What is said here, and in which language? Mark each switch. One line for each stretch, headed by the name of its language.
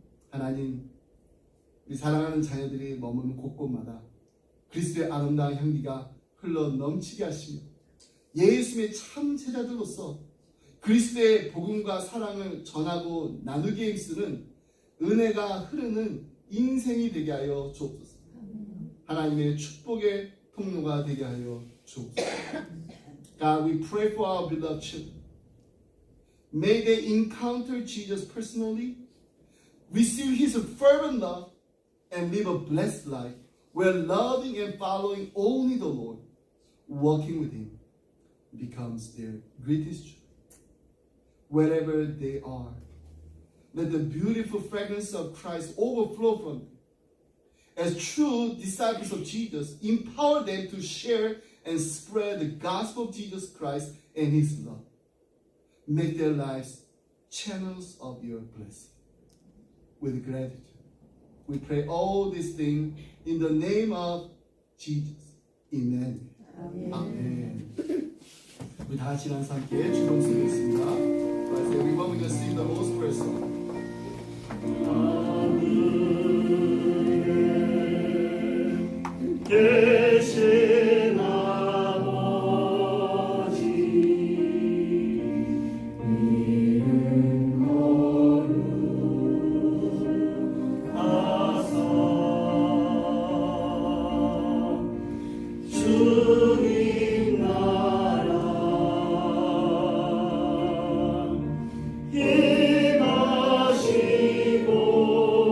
Korean: 하나님, 우리 사랑하는 자녀들이 머무는 곳곳마다 그리스도의 아름다운 향기가 흘러 넘치게 하시며 예수님의 참 제자들로서 그리스도의 복음과 사랑을 전하고 나누기에 힘쓰는 은혜가 흐르는 인생이 되게 하여 주옵소서. 하나님의 축복의 통로가 되게 하여 주옵소서.
English: God, we pray for our beloved children. May they encounter Jesus personally, receive His fervent love, and live a blessed life where loving and following only the Lord, walking with Him, becomes their greatest joy. Wherever they are, let the beautiful fragrance of Christ overflow from them. As true disciples of Jesus, empower them to share and spread the gospel of Jesus Christ and His love. Make their lives channels of your blessing. With gratitude, we pray all these things in the name of Jesus. Amen.
Korean: 아멘. 우리 다 같이 한사 함께 주동 쓰겠습니다.
English: Let's say we want to sing the Lord's Prayer song.
Korean: 계신 아버지 이름 거룩하사 주님 나라 임하시고